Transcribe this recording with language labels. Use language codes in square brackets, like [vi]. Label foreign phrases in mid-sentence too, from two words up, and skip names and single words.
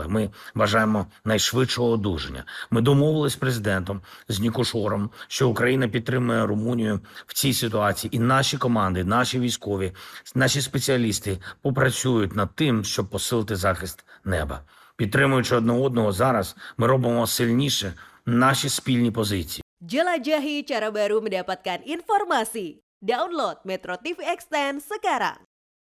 [uk] Ми бажаємо найшвидшого одужання. Ми домовились з президентом, з Нікошором, що Україна підтримує Румунію в цій ситуації. І наші команди, наші військові, наші спеціалісти попрацюють над тим, щоб посилити захист неба. Підтримуючи одне одного зараз, ми робимо сильніше наші спільні позиції. [id] Jelajahi cara baru mendapatkan informasi. Download Metro TV Extend sekarang.